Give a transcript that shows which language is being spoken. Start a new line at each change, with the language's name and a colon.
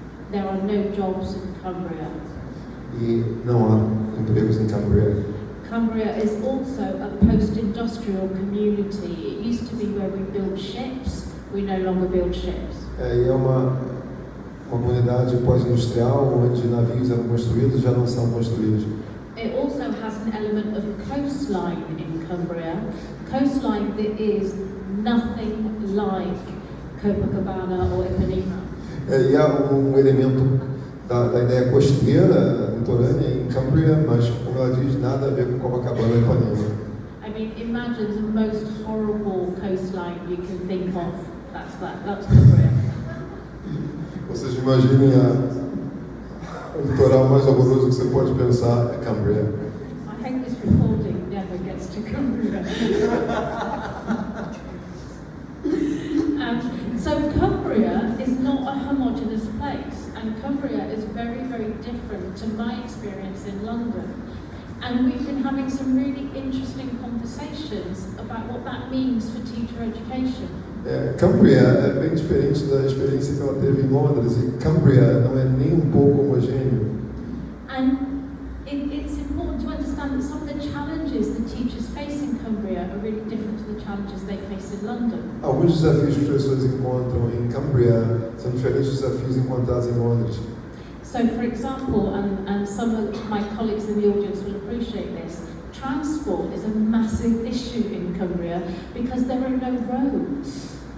English: There are no jobs in Cumbria.
Portuguese: E não há empregos em Cumbria.
English: Cumbria is also a post-industrial community. It used to be where we build ships. We no longer build ships.
Portuguese: E é uma comunidade pós-industrial onde navios eram construídos já não são construídos.
English: It also has an element of coastline in Cumbria. Coastline that is nothing like Copacabana or Ipanema.
Portuguese: E há elemento da ideia costeira, litorânea em Cumbria, mas, como ela diz, nada a ver com Copacabana e Ipanema.
English: I mean, imagine the most horrible coastline you can think of. That's Cumbria.
Portuguese: Vocês imaginem o litoral mais horroroso que você pode pensar é Cumbria.
English: I hope this recording never gets to Cumbria. So Cumbria is not a homogeneous place, and Cumbria is very, very different to my experience in London. And we've been having some really interesting conversations about what that means for teacher education.
Portuguese: Cumbria é bem diferente da experiência que ela teve em Londres, e Cumbria não é nem um pouco homogêneo.
English: And it's important to understand that some of the challenges the teachers face in Cumbria are really different to the challenges they face in London.
Portuguese: Alguns desafios que os professores encontram em Cumbria são diferentes dos desafios encontrados em Londres.
English: So, for example, and some of my colleagues in the audience will appreciate this, transport is a massive issue in Cumbria because there are no roads.